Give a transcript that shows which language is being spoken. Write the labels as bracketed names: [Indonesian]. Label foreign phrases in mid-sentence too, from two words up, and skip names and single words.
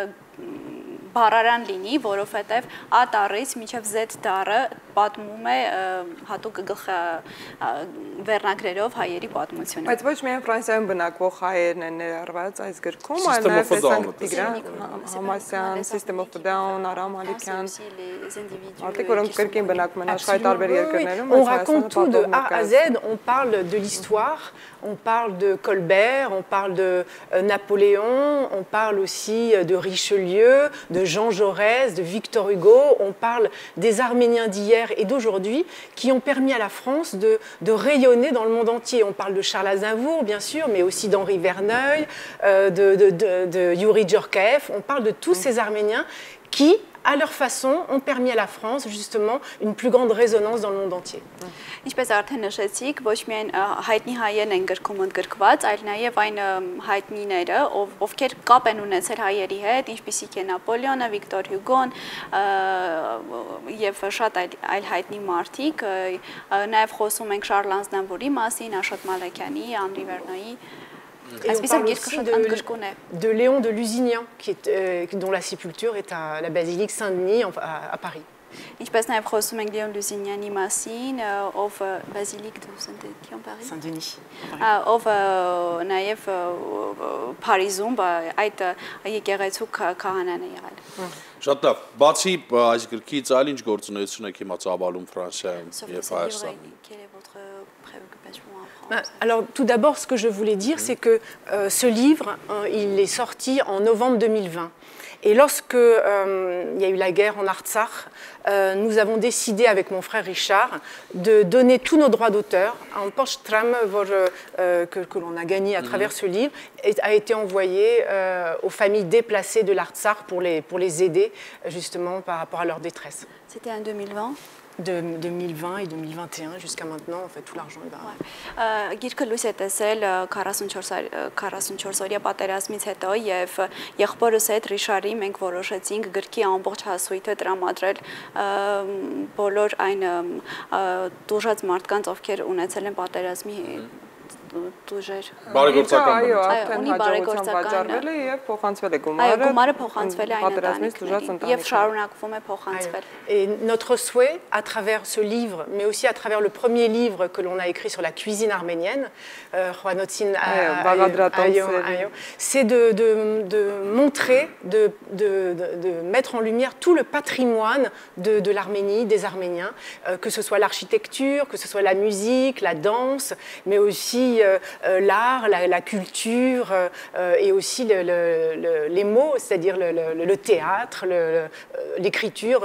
[Armenian] բառարան լինի, որովհետև A տառից մինչև Z տառը պատմում է հատուկ վերնագրերով հայերի պատմությունը։ Բայց ոչ միայն Ֆրանսիայում բնակվող հայերն են ներառված այս գրքում, այլ նաև տեսանք Տիգրան Համասյան, System of a Down, Արամ Ալիքյան, մարդիկ, որոնք կրկին բնակվում են աշխարհի տարբեր երկրներում։ [French] On raconte tout de A à Z, on parle de l'histoire, on parle de Colbert, on parle de Napoléon, on parle aussi de Richelieu, de Jean Jaurès, de Victor Hugo, on parle des Arméniens d'hier et d'aujourd'hui qui ont permis à la France de rayonner dans le monde entier. On parle de Charles Aznavour, bien sûr, mais aussi d'Henri Verneuil, de Youri Djorkaeff. On parle de tous ces Arméniens qui, à leur façon, ont permis à la France, justement, une plus grande résonance dans le monde entier. [Armenian] Ինչպես արդեն նշեցիք, ոչ միայն հայտնի հայերն են գրքում ընդգրկված, այլ նաև այն հայտնիները, ովքեր կապ են ունեցել հայերի հետ, ինչպիսիք է Նապոլեոնը, Վիկտոր Հյուգոն եւ շատ այլ հայտնի մարդիկ, նաև խոսում ենք Շարլ Ազնավուրի մասին, Աշոտ Մալաքյանի, Անրի Վերնոյի. [French] Et on parle aussi de Léon de Lusignan, dont la sépulture est à la basilique Saint-Denis à Paris. [Armenian] Ինչպես նաև խոսում ենք Լեոն Լուզինյանի մասին, ով բազիլիկ de Saint-Denis, ով նաև Փարիզում այդ եկեղեցու քահանան է եղել։ Շատ լավ, բացի այս գրքից այլ ինչ գործունեություն եք հիմա ծավալում Ֆրանսիայում եւ Հայաստանում։ [French] Alors, tout d'abord, ce que je voulais dire, c'est que ce livre, il est sorti en novembre 2020. Et lorsque il y a eu la guerre en Artsakh, nous avons décidé avec mon frère Richard de donner tous nos droits d'auteur. Un post-tram que l'on a gagné à travers ce livre a été envoyé aux familles déplacées de l'Artsakh pour les aider justement par rapport à leur détresse. C'était en 2020 de 2020 et 2021 jusqu'à maintenant, en fait, tout l'argent est là. [Armenian] Գիրքը լույս է տեսել 44 օրյա պատերազմից հետո եւ եղբորս հետ Ռիշարի մենք որոշեցինք գրքի ամբողջ հասույթը տրամադրել բոլոր այն դժուժած մարդկանց, ովքեր ունեցել են պատերազմի տուժեր։ Բարեգործական այո, արդեն հաջողությամբ վաճառվել է եւ փոխանցվել է գումարը։ Այո, գումարը փոխանցվել է այն ընտանիքներին եւ շարունակվում է փոխանցվել։ [French] Et notre souhait, à travers ce livre, mais aussi à travers le premier livre que l'on a écrit sur la cuisine arménienne, Juanotin Ayo, c'est de montrer, de mettre en lumière tout le patrimoine de l'Arménie, des Arméniens, que ce soit l'architecture, que ce soit la musique, la danse, mais aussi l'art, la culture et aussi les mots, c'est-à-dire le théâtre, l'écriture.